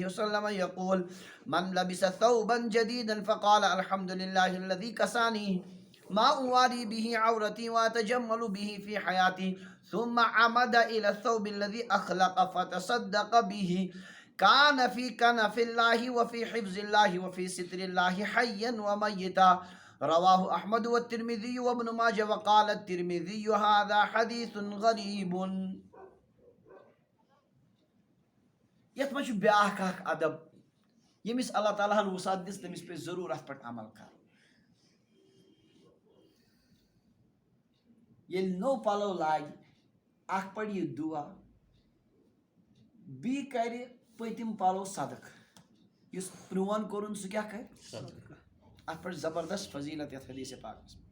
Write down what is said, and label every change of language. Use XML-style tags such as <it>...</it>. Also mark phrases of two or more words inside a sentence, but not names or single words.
<ar>وسلم يقول من لبس ثوبا جديدا فقال الحمد لله الذي كساني ما اواري به عورتي واتجمل به في حياتي ثم عمد الى الثوب الذي اخلق فتصدق به كان في كنف الله وفي حفظ الله وفي ستر الله حيا وميتا رواه احمد والترمذي وابن ماجه وقال الترمذي هذا حديث غريب.</ar> <ks>یتھ منٛز چھُ بیٛاکھ اکھ ادب ییٚمِس اللہ تعالیٰ ہن وسعت دِژ تٔمِس پزِ ضروٗر اتھ پٮ۪ٹھ عمل کرُن. ییٚلہِ نوٚو پلو لاگہِ اکھ پرِ یہِ دُعا بیٚیہِ کرِ پٔتِم پلو صدقہٕ یُس پرٛون کوٚرُن سُہ کیٛاہ کرِ اتھ پٮ۪ٹھ زبردست فضیلت یتھ حدیث پاکس.</ks>